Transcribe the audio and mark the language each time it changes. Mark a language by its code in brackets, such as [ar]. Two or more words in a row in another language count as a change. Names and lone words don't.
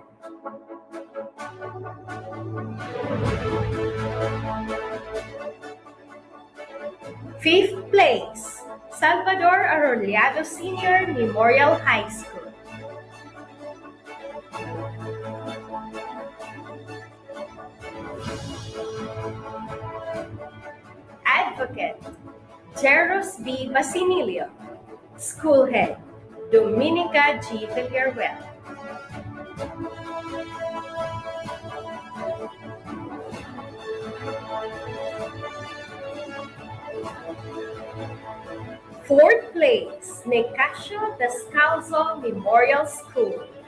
[en] Fifth place, Salvador Arrollado Senior Memorial High School. Advocate, Jeros B. Basinilio. School Head, Dominica G. Villaruel. Fourth place, Nicasio Descalzo Memorial School.